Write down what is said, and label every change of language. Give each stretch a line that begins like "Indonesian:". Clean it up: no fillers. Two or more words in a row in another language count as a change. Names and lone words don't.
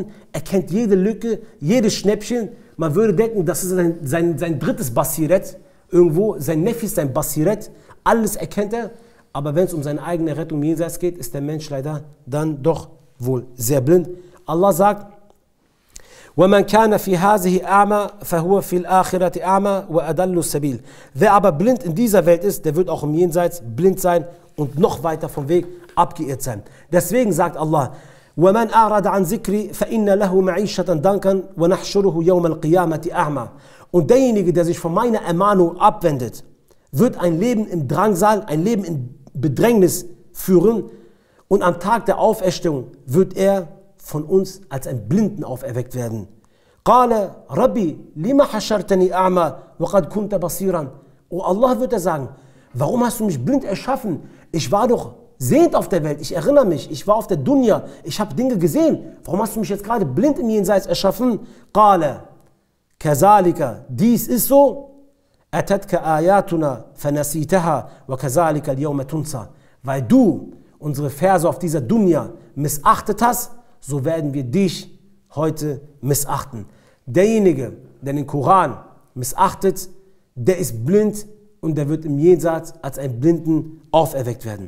German: Er kennt jede Lücke, jedes Schnäppchen. Man würde denken, das ist sein drittes Basiret. Irgendwo, sein Neffi ist sein Basiret. Alles erkennt er. Aber wenn es um seine eigene Rettung jenseits geht, ist der Mensch leider dann doch wohl sehr blind. Allah sagt,
Arabic: وَمَنْ كَانَ فِي هَذِهِ أَعْمَى فَهُوَ فِي الْآخِرَةِ أَعْمَى وَأَضَلُّ السَّبِيلِ.
German: Wer aber blind in dieser Welt ist, der wird auch im Jenseits blind sein und noch weiter vom Weg abgeirrt sein. Deswegen sagt Allah,
Arabic: وَمَنْ أَعْرَضَ عَنْ ذِكْرِي فَإِنَّ لَهُ مَعِيشَةً ضَنْكًا وَنَحْشُرُهُ يَوْمَ الْقِيَامَةِ أَعْمَى.
German: Und derjenige, der sich von meiner Ermahnung abwendet, wird ein Leben im Drangsal, ein Leben in Bedrängnis führen und am Tag der Auferstehung wird er von uns als ein Blinden auferweckt werden.
Arabic: قَالَ رَبِّ لِمَ حَشَرْتَنِي أَعْمَى وَقَدْ كُنْتَ بَصِيرًا.
German: Oh Allah, wird er sagen, warum hast du mich blind erschaffen? Ich war doch sehend auf der Welt, ich erinnere mich, ich war auf der Dunya, ich habe Dinge gesehen. Warum hast du mich jetzt gerade blind im Jenseits erschaffen?
Arabic: قَالَ كَذَلِكَ.
German: Dies ist so.
Arabic: أَتَتْكَ آيَاتُنَا فَنَسِيتَهَا وَكَذَلِكَ الْيَوْمَ تُنْسَى.
German: Weil du unsere Verse auf dieser Dunya missachtet hast, so werden wir dich heute missachten. Derjenige, der den Koran missachtet, der ist blind und der wird im Jenseits als ein Blinden auferweckt werden.